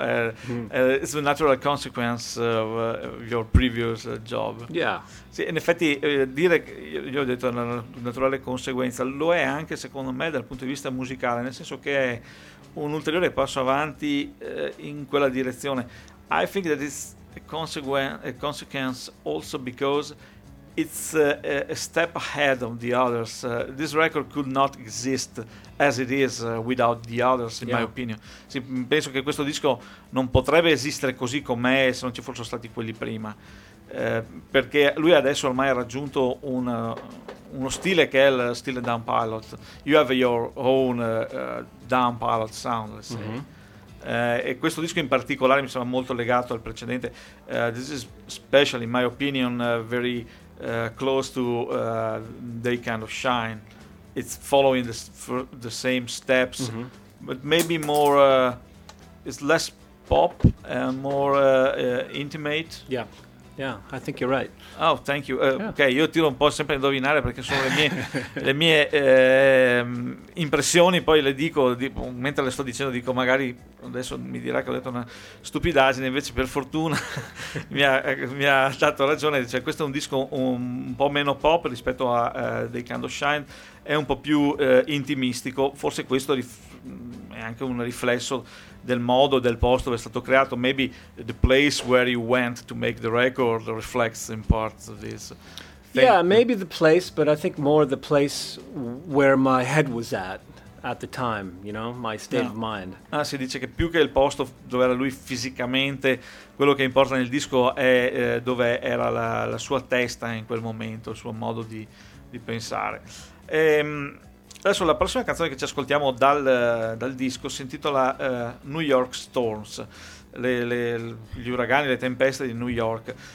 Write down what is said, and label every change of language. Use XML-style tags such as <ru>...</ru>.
<en>It's a natural consequence of your previous job. Yeah.</en> <it>Sì, in effetti dire, io ho detto una naturale conseguenza, lo è anche secondo me dal punto di vista musicale, nel senso che è un ulteriore passo avanti in quella direzione.</it> <en>I think that it's a consequence also because it's a step ahead of the others. This record could not exist as it is without the others, in my opinion.</en> <it>Sì, penso che questo disco non potrebbe esistere così com'è se non ci fossero stati quelli prima, perché lui adesso ormai ha raggiunto uno stile che è il stile Down Pilot.</it> <en>You have your own Down Pilot sound, let's say. Mm-hmm.</en> <it>E questo disco in particolare mi sembra molto legato al precedente.</it> <en>This is special in my opinion, very close to They Kind of Shine. It's following the same steps, mm-hmm. but maybe more, it's less pop and more intimate. Yeah, I think you're right. Oh, thank you.</en> <it>Ok, io tiro un po' sempre a indovinare, perché sono le mie impressioni, poi le dico mentre le sto dicendo, dico magari adesso mi dirà che ho detto una stupidaggine, invece per fortuna mi ha dato ragione. Cioè, questo è un disco un po' meno pop rispetto a The Kind of Shine, è un po' più intimistico, forse questo è anche un riflesso del modo, del posto dove è stato creato.</it> <en>Maybe the place where you went to make the record reflects in parts of this. Yeah, maybe the place, but I think more the place where my head was at the time, you know, my state of mind.</en> <it>Ah, si dice che più che il posto dove era lui fisicamente, quello che importa nel disco è dove era la sua testa in quel momento, il suo modo di pensare. Adesso la prossima canzone che ci ascoltiamo dal disco si intitola New York Storms, gli uragani, le tempeste di New York.</it>